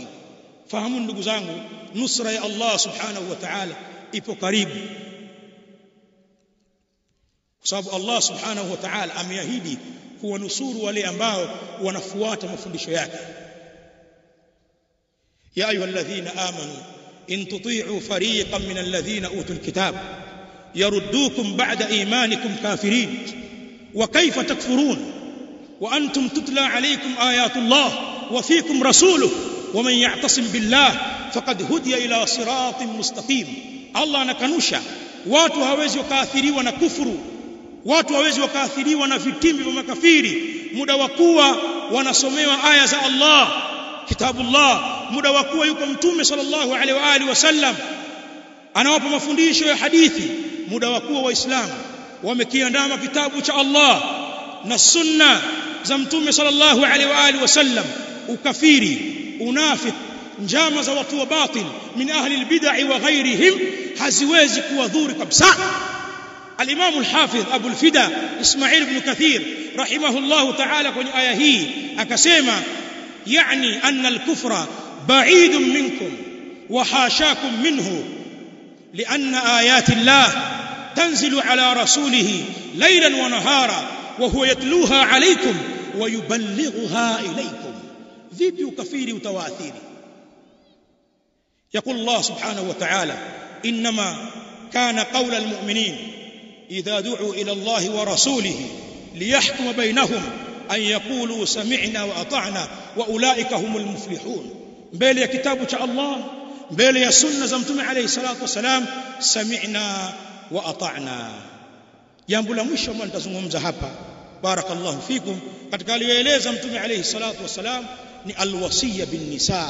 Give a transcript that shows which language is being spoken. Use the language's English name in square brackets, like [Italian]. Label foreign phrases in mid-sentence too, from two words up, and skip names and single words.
[Swahili] Fahamu ndugu zangu, nusra ya Allah [Arabic] سبحانه وتعالى [Swahili] ipo karibu, kwa sababu Allah [Arabic] سبحانه وتعالى [Swahili] ameahidi kuwanusuru wale ambao wanafuata mafundisho yake. [Arabic] يا أيها الذين آمنوا إن تطيعوا فريقا من الذين أوتوا الكتاب يردوكم بعد إيمانكم كافرين وكيف تكفرون وأنتم تتلى عليكم آيات الله وفيكم رسوله ومن يعتصم بالله فقد هدي إلى صراط مستقيم. [Swahili] Allah anakanusha watu hawezi wakaathiriwa na kufuru, watu hawezi wakaathiriwa na vitimbi vya makafiri muda wa kuwa wanasomewa aya za Allah, kitabullah, muda wa kuwa yuko Mtume [Arabic] صلى الله عليه وعلى آله وسلم [Swahili] anawapa mafundisho ya hadithi, muda wa kuwa waislamu wamekiandama kitabu cha Allah na sunna za Mtume [Arabic] صلى الله عليه وعلى آله وسلم. [Swahili] Ukafiri, unafiki, njama za watu wa batil [Arabic] من أهل البدعة وغيرهم [Swahili] haziwezi kuwadhuru kabisa. [Arabic] Al-Imam al-Hafidh Abu al-Fida Ismail ibn Kathir رحمه الله تعالى [Swahili] kwenye aya hii akasema, [Arabic] يعني أن الكفر بعيد منكم وحاشاكم منه لأن آيات الله تنزل على رسوله ليلا ونهارا وهو يتلوها عليكم ويبلغها إليكم. [Swahili] vipi ukafiri utawaathiri? [Arabic] يقول الله سبحانه وتعالى إنما كان قول المؤمنين إذا دعوا إلى الله ورسوله ليحكم بينهم أن يقولوا سمعنا وأطعنا وأولئك هم المفلحون. [Swahili] mbele ya kitabu cha Allah, mbele ya sunna za mtume [Arabic] عليه الصلاة والسلام, سمعنا وأطعنا. [Swahili] Jambo la mwisho ambalo nitazungumza hapa, [Arabic] بارك الله فيكم, [Swahili] katika aliyoeleza mtume [Arabic] عليه الصلاة والسلام [Swahili] ni [Arabic] الوصية بالنساء.